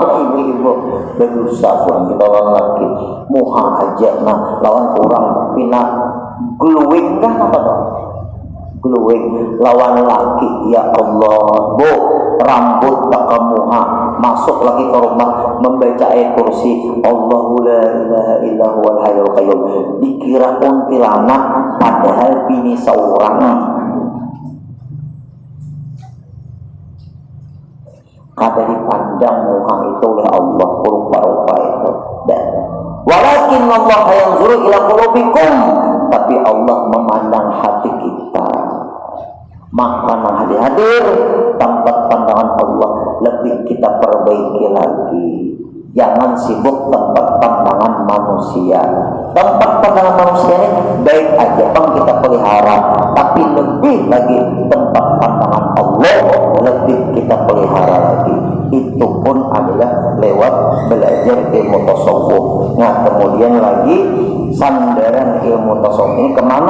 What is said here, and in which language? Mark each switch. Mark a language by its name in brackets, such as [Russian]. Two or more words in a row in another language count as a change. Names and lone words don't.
[Banjar] lah ibu-ibu berusaha pun kita lawan laki muha aja nah lawan orang pina gluwing kah apa dong gluwing lawan laki ya Allah bu rambut tak muha masuk lagi ke rumah membaca ayat kursi [Arabic] الله لا إله إلا هو الحي القيوم [Banjar] dikira kuntilanak padahal bini seorang kada dipandang muha itu oleh Allah rupa-rupa itu dan [Arabic] ولكن الله ينظر إلى قلوبكم [Banjar] tapi Allah memandang hati kita maka hadir tempat pandangan Allah lebih kita perbaiki lagi jangan sibuk tempat pandangan manusia tempat pandangan manusia ini baik aja bang kita pelihara tapi lebih lagi tempat pandangan Allah lebih kita pelihara lagi itu pun adalah lewat belajar ilmu tasawuf nah kemudian lagi sandaran ilmu tasawuf ini kemana?